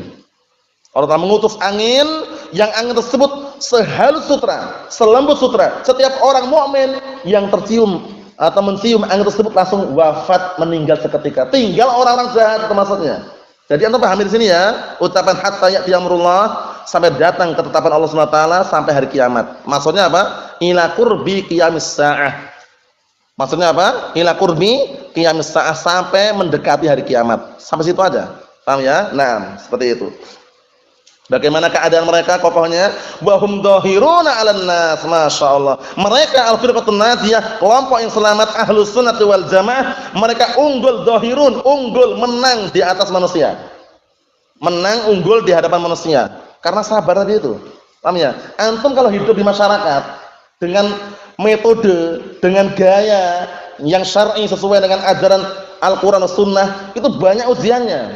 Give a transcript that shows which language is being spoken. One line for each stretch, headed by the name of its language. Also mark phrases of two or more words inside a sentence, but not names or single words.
Indonesian: Allah Ta'ala mengutus angin, yang angin tersebut sehalus sutra, selembut sutra. Setiap orang mukmin yang tercium atau mencium angin tersebut langsung wafat, meninggal seketika. Tinggal orang-orang jahat itu maksudnya. Jadi antum pahami di sini ya, ucapan
Arabic: حتى يأتي أمر الله,
Indonesian: sampai datang ketetapan Allah
Arabic: سبحانه وتعالى
Indonesian: sampai hari kiamat. Maksudnya apa?
Arabic: إلى قرب قيام الساعة.
Indonesian: Maksudnya apa?
Arabic: إلى قرب قيام الساعة,
Indonesian: sampai mendekati hari kiamat. Sampai situ aja. Paham ya? Nah, seperti itu. Bagaimana keadaan mereka?
Arabic: Kokohnya وهم ظاهرون على الناس.
Indonesian: Masyaallah. Mereka
Arabic: الفرقة الناجية,
Indonesian: kelompok yang selamat
Arabic: أهل السنة والجماعة,
Indonesian: mereka unggul dhahirun, unggul menang di atas manusia. Menang unggul di hadapan manusia. Karena sabar tadi itu. Paham ya? Antum kalau hidup di masyarakat dengan metode, dengan gaya yang syar'i sesuai dengan ajaran Al-Qur'an dan Sunnah, itu banyak ujiannya.